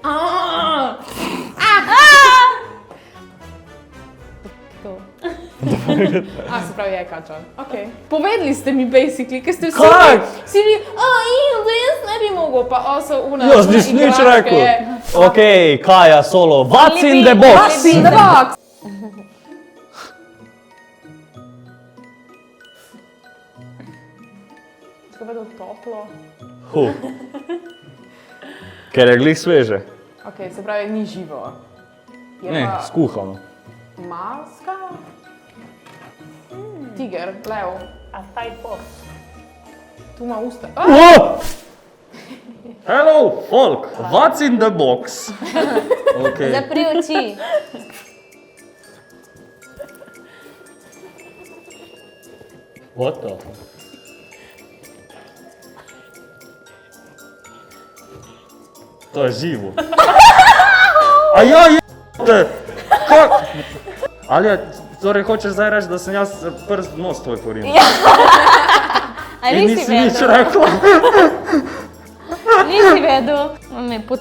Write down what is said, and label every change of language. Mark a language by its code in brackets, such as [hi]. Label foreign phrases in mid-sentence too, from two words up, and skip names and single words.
[sl] To. Se pravi, je kača. Ok. Povedali ste mi basically, ker ste vsi... Kaj? Vsi bili, da jaz ne bi mogel, pa so una... Jaz nisem nič rekel. Okej, Kaja Solo, [en] what's in the box? What's in the box? [sl] Tako je bilo toplo. Ker je glih sveže. Ok, se pravi, ni živo. Je Ne, pa skuhano. maska? Tiger, lev, A taj pop. tu ima usta. [en] Hello, folk, what's in the box? Okay. [sl] Zapri oči. [en] What the fuck? [sl] To je živo. A ja, je... Kak? Alja, torej hočeš zdaj reči, da sem jaz prst nos tvoj porinil? A In nisi nisi nič vedel? rekla. Nisi vedel? On me je Kaka